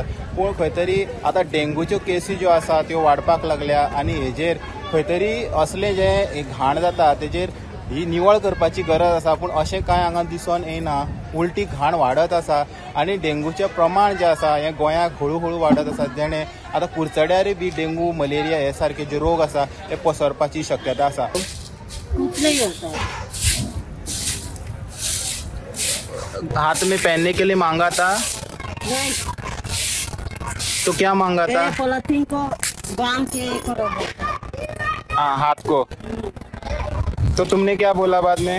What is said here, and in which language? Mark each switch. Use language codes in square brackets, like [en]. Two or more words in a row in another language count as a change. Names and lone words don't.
[kok] पूण खंय तरी आतां डेंगूच्यो केसी ज्यो आसा त्यो वाडपाक लागल्या आनी हेजेर खंय तरी असलें जें घाण जाता तेजेर ही निवळ करपाची गरज आसा. पूण अशें कांय हांगा दिसून येना. उलटी घाण वाडत आसा आनी डेंगूचें प्रमाण जें आसा हें गोंयाक हळू हळू वाडत आसा. जेणे आतां कुडचड्यारय बी डेंगू मलेरिया हे सारके जे रोग आसा ते पसरपाची शक्यता आसा. [hi] हाथ में पहनने के लिए मांगा था तो क्या मांगा था? पॉलिथीन को बांध के करो। हाँ, हाथ को. तो तुमने क्या बोला बाद में?